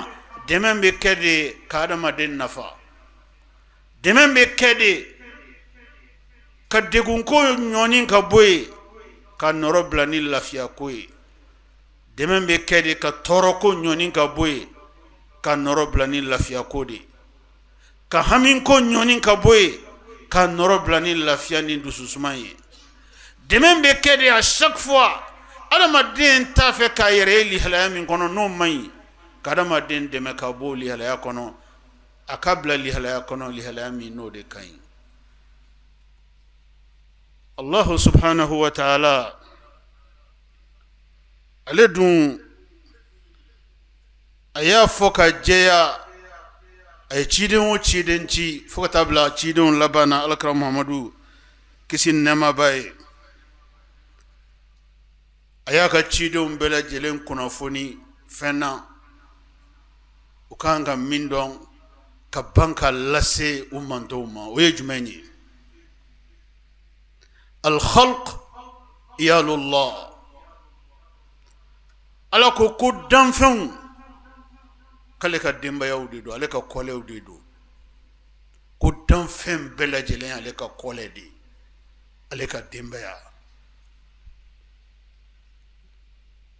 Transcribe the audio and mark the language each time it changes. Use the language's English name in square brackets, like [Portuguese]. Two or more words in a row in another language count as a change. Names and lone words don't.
[Bambara] Dɛmɛ bɛ kɛ de ka adamaden nafa. Dɛmɛ bɛ kɛ de ka degunko ɲɔni ka bɔ yen, ka nɔrɔ bila ni lafiyako ye. Dɛmɛ bɛ kɛ de ka tɔɔrɔko ɲɔni ka bɔ yen, ka nɔrɔ bila ni lafiyako de. Ka hamiko ɲɔni ka bɔ yen, ka nɔrɔ bila ni lafiya ni dususuma ye. Dɛmɛ bɛ kɛ de [French] à chaque fois [Bambara] adamaden t'a fɛ k'a yɛrɛ ye lihalaya min kɔnɔ n'o man ɲi, ka adamaden dɛmɛ ka bɔ lihalaya kɔnɔ, a ka bila lihalaya kɔnɔ, lihalaya min n'o de ka ɲi. [Arabic] الله سبحانه وتعالى, [Bambara] ale dun a y'a fɔ ka jɛya, a ye ciden o ciden ci fo ka taa bila cidenw laban na alakira Muhamadu kisi ni nɛɛma b'a ye. A y'a ka cidenw bɛɛ lajɛlen kunnafoni fɛn na u kan ka min dɔn ka ban ka lase u mantow ma. O ye jumɛn ye? [Arabic] الخلق عيال الله. [Bambara] Ala ko ko danfɛnw k'ale ka denbayaw de don, ale ka kɔlɛw de don. Ko danfɛn bɛɛ lajɛlen ale ka kɔlɛ de, ale ka denbaya.